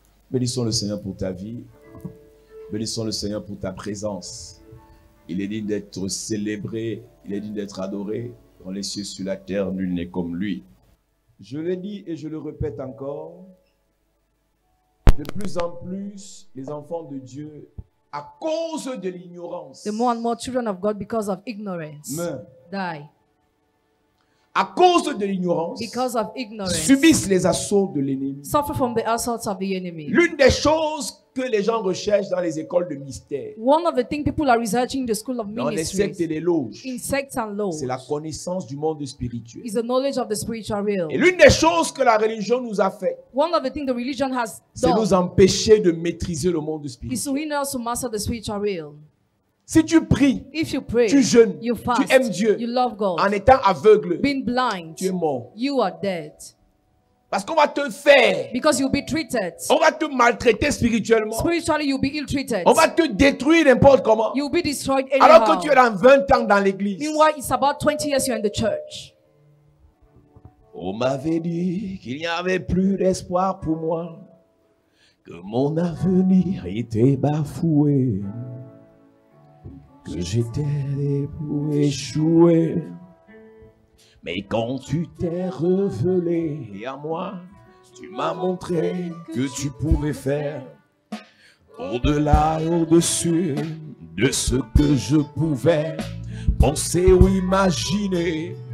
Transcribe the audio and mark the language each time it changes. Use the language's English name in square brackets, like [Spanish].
[French] Bénissons le Seigneur pour ta vie. Bénissons le Seigneur pour ta présence. Il est digne d'être célébré. Il est digne d'être adoré. Dans les cieux, sur la terre, nul n'est comme lui. Je le dis et je le répète encore. De plus en plus, les enfants de Dieu, à cause de l'ignorance, [English] The more and more children of God, because of ignorance, [French] meurent. [English] die. [French] À cause de l'ignorance, [English] Because of ignorance, [French] subissent les assauts de l'ennemi. [English] suffer from the assaults of the enemy. [French] L'une des choses que les gens recherchent dans les écoles de mystère, [English] One of the things people are researching in the school of [French] dans les sectes et les loges, [English] in sects and laws, [French] c'est la connaissance du monde spirituel. [English] is the knowledge of the spiritual realm. [French] Et l'une des choses que la religion nous a fait, [English] One of the things the religion has [French] c'est nous [English] done [French] empêcher de maîtriser le monde [English] is [French] spirituel. [English] to hinder us to master the spiritual realm. [French] Si tu pries, [English] If you pray, [French] tu jeûnes, [English] you [French] tu [English] fast, [French] aimes Dieu, [English] you love God, [French] en étant aveugle, [English] being blind, [French] tu es mort. [English] you are dead. [French] Parce qu'on va te faire, [English] Because you'll be treated. [French] on va te maltraiter spirituellement, [English] Spiritually, you'll be ill-treated. [French] on va te détruire n'importe comment, [English] You'll be destroyed [French] alors que [English] anyhow. [French] tu es dans 20 ans dans l'église. [English] Meanwhile, it's about 20 years you're in the church. [French] On m'avait dit qu'il n'y avait plus d'espoir pour moi, que mon avenir était bafoué, que j'étais pour échouer. Mais quand tu t'es révélé à moi, tu m'as montré que tu pouvais faire au-delà, au-dessus de ce que je pouvais penser ou imaginer.